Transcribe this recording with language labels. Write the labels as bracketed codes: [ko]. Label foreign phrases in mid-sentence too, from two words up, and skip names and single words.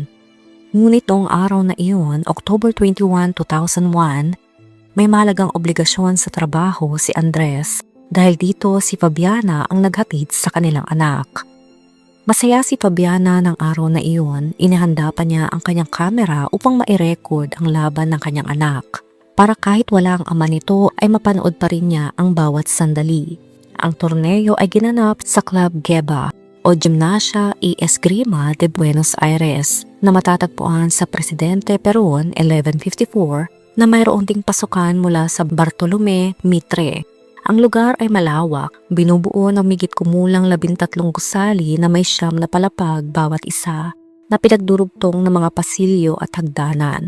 [tl] Ngunit noong araw na iyon, October 21, 2001, may malagang obligasyon sa trabaho si Andres dahil dito si Fabiana ang naghatid sa kanilang anak. Masaya si Fabiana ng araw na iyon, inihanda pa niya ang kanyang kamera upang ma-record ang laban ng kanyang anak. Para kahit wala ang ama nito ay mapanood pa rin niya ang bawat sandali. Ang torneo ay ginanap sa Club Geba o Gimnasia y Esgrima de Buenos Aires na matatagpuan sa Presidente Perón 1154 na mayroon ding pasukan mula sa Bartolome Mitre. Ang lugar ay malawak, binubuo ng migit kumulang 13 gusali na may 9 na palapag bawat isa na pinagdurugtong ng mga pasilyo at hagdanan.